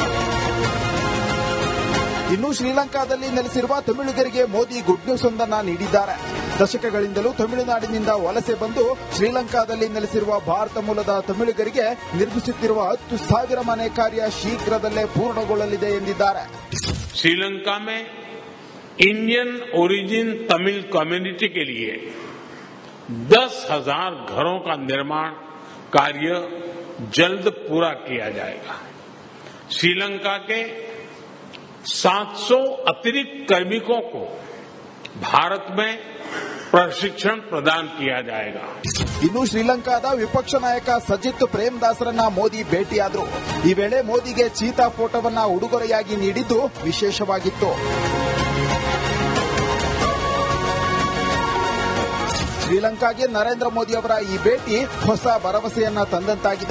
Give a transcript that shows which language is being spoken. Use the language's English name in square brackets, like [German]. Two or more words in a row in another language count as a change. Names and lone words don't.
[Kannada] ಇನ್ನು ಶ್ರೀಲಂಕಾದಲ್ಲಿ ನೆಲೆಸಿರುವ ತಮಿಳಿಗರಿಗೆ ಮೋದಿ [English] good news [Kannada] ಒಂದನ್ನು ನೀಡಿದ್ದಾರೆ. ದಶಕಗಳಿಂದಲೂ ತಮಿಳುನಾಡಿನಿಂದ ವಲಸೆ ಬಂದು ಶ್ರೀಲಂಕಾದಲ್ಲಿ ನೆಲೆಸಿರುವ ಭಾರತ ಮೂಲದ ತಮಿಳಿಗರಿಗೆ ನಿರ್ಮಿಸುತ್ತಿರುವ 10,000 ಮನೆ ಕಾರ್ಯ ಶೀಘ್ರದಲ್ಲೇ ಪೂರ್ಣಗೊಳ್ಳಲಿದೆ ಎಂದಿದ್ದಾರೆ. [Hindi] श्रीलंका में [English] Indian origin Tamil community [Hindi] के लिए 10,000 घरों का निर्माण कार्य जल्द पूरा किया जाएगा. श्रीलंका के 700 अतिरिक्त कार्मिकों को भारत में प्रशिक्षण प्रदान किया जाएगा. [Kannada] ಇನ್ನು ಶ್ರೀಲಂಕಾದ ವಿಪಕ್ಷ ನಾಯಕ ಸಜಿತ್ ಪ್ರೇಮದಾಸರನ್ನ ಮೋದಿ ಭೇಟಿಯಾದರು. ಈ ವೇಳೆ ಮೋದಿಗೆ ಚೀತಾ ಫೋಟೋವನ್ನ ಉಡುಗೊರೆಯಾಗಿ ನೀಡಿದ್ದು ವಿಶೇಷವಾಗಿತ್ತು. ಶ್ರೀಲಂಕಾಗೆ ನರೇಂದ್ರ ಮೋದಿ ಅವರ ಈ ಭೇಟಿ ಹೊಸ ಭರವಸೆಯನ್ನ ತಂದಂತಾಗಿದೆ.